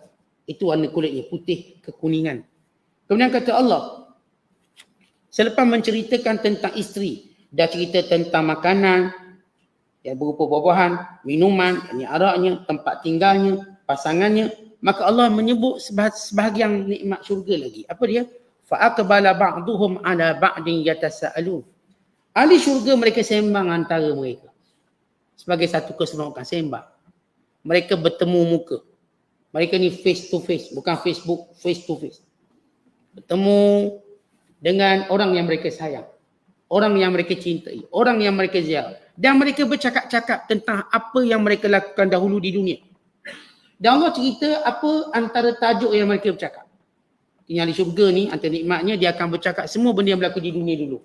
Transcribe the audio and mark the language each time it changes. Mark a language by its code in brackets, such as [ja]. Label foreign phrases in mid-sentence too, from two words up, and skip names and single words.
[ms] Itu warna kulitnya, putih kekuningan. Kemudian kata Allah, selepas menceritakan tentang isteri, dah cerita tentang makanan yang berupa buah-buahan, minuman, ini araknya, tempat tinggalnya, pasangannya, maka Allah menyebut sebahagian nikmat syurga lagi. Apa dia? [ar] فأقبل بعضهم على بعض يتساءلون. [ms] Ahli syurga mereka sembang antara mereka. Sebagai satu keseronokan, sembang. Mereka bertemu muka. Mereka ni [en] face to face, [ms] bukan Facebook, [en] face to face. [ms] Bertemu dengan orang yang mereka sayang. Orang yang mereka cintai, orang yang mereka ziarah. Dan mereka bercakap-cakap tentang apa yang mereka lakukan dahulu di dunia. Dan Allah cerita apa antara tajuk yang mereka bercakap. Ini ahli syurga ni, antara nikmatnya dia akan bercakap semua benda yang berlaku di dunia dulu.